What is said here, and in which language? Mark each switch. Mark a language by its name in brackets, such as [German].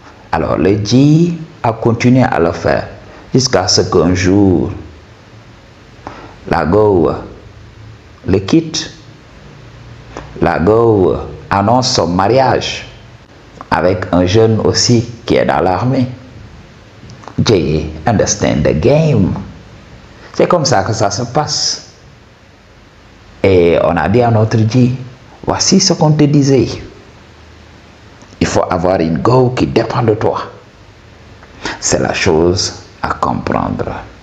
[French] Alors, le dit a continué à le faire jusqu'à ce qu'un jour, la go le quitte. La go annonce son mariage avec un jeune aussi qui est dans l'armée. [English] Jay, understand the game. [French] C'est comme ça que ça se passe. Et on a dit à notre dit, voici ce qu'on te disait. Il faut avoir une go qui dépend de toi. C'est la chose à comprendre.